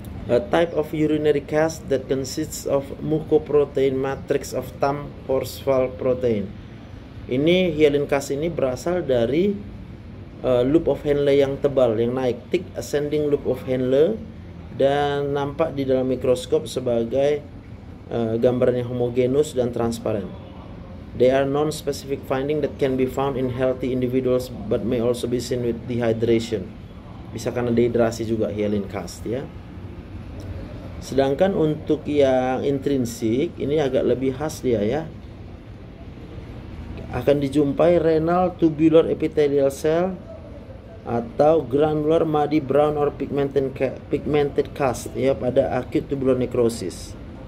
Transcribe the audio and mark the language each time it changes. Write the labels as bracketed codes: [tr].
[en] A type of urinary cast that consists of mucoprotein matrix of thumb phosphoprotein. [id] Ini hyalin cast ini berasal dari loop of Henle yang tebal, yang naik, thick ascending loop of Henle, dan nampak di dalam mikroskop sebagai gambaran yang homogenus dan transparan. [en] They are non-specific finding that can be found in healthy individuals but may also be seen with dehydration. [id] Bisa karena dehidrasi juga hyalin cast ya. Sedangkan untuk yang intrinsik ini agak lebih khas dia ya. Akan dijumpai renal tubular epithelial cell atau granular muddy brown or pigmented cast ya pada acute tubular necrosis.